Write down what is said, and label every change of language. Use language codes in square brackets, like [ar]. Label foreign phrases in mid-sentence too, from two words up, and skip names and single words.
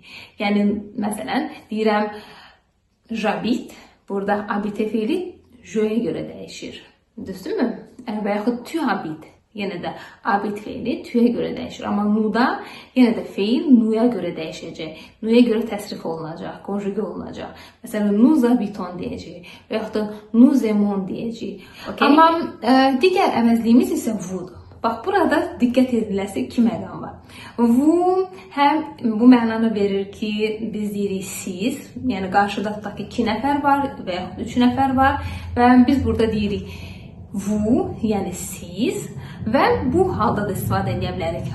[az] Yəni, məsələn, deyirəm j'habite, burada habite feili je-yə görə dəyişir. Düzdürmü? Və yaxud [fr] tu habites, [az] yenə də habite feili tu-yə görə dəyişir. Amma nu-da yenə də feil nu-ya görə dəyişəcək. Nu-ya görə təsrif olunacaq, konjuge olunacaq. Məsələn, [fr] nous habitons [az] deyəcək və yaxud da [fr] nous aimons [az] deyəcək. Amma digər əvəzliyimiz isə vudur. Bax, burada diqqət ediləsi iki məqam var. Vu həm bu mənanı verir ki, biz deyirik siz, yəni qarşıda tutaq ki, 2 nəfər var və yaxud 3 nəfər var və biz burada deyirik vu, yəni siz və bu halda da istifadə edə bilərik.